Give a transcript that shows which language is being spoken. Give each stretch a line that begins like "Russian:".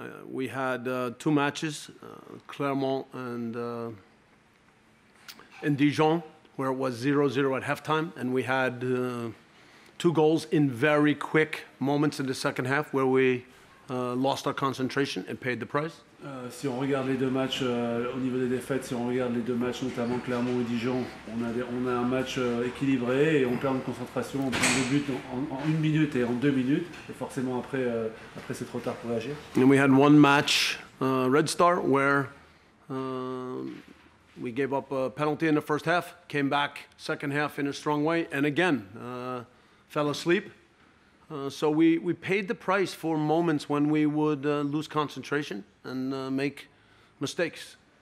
English: We had 2 matches, Clermont and Dijon, where it was 0-0 at halftime, and we had 2 goals in very quick moments in the second half where we lost our concentration and paid the price.
French: Si on regarde les 2 matchs au niveau des défaites, si on regarde les 2 matchs, notamment Clermont et Dijon, on a un match équilibré et on perd de concentration, on prend 2 buts en 1 minute et en 2 minutes, et forcément après c'est trop tard pour réagir.
English: And we had 1 match, Red Star, where we gave up a penalty in the first half, came back second half in a strong way, and again fell asleep. So we paid the price for moments when we would lose concentration and make mistakes.